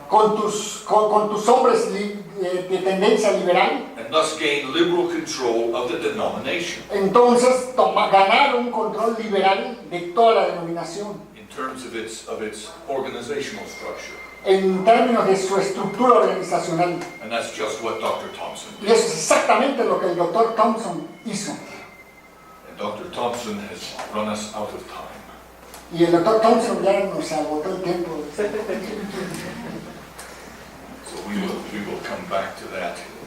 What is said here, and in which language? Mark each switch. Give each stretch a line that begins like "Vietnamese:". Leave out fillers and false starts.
Spanish: con tus hombres de tendencia liberal.
English: and thus gain liberal control of the denomination
Spanish: Entonces ganar un control liberal de toda la denominación
English: in terms of its organizational structure.
Spanish: en términos de su estructura organizacional.
English: And that's just what Dr. Thompson
Spanish: Y
English: did.
Spanish: eso es exactamente lo que el doctor Thompson hizo.
English: And Dr. Thompson has run us out of time.
Spanish: Y el doctor Thompson ya nos agotó el tiempo.
English: So we will come back to that